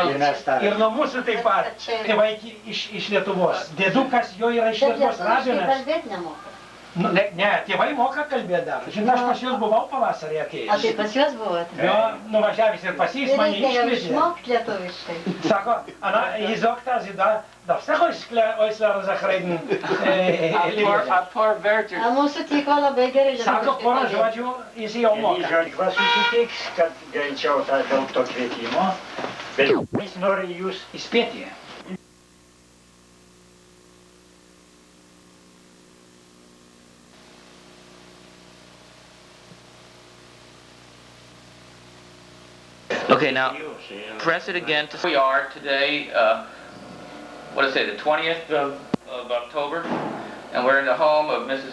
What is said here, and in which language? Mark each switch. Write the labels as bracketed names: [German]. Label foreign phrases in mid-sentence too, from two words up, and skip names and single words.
[Lithuanian] Ir nuo mūsų taip pat, tėvai iš Lietuvos. Dėdukas jo yra iš Lietuvos, rabinas. Ne, tėvai moka kalbėti dar. Žinai, aš pas juos buvau pavasarį atėjęs. A tai pas juos buvote? Jo, nuvažiavęs ir pas jis mane iškvietė. Reikia išmokti lietuviškai. Sako, jis [German] doktor, darfst du euch reden? [Lithuanian] A mūsų tyko labai gerai lietuviškai. Sako, porą žodžių, jis jau moka. Žodžiu susitiks, kad greičiau dėl to kvietimo, bet jis nori jūs įspėti. [English] Okay, now press it again to we are today, what did I say, the 20th of October, and we're in the home of Mrs.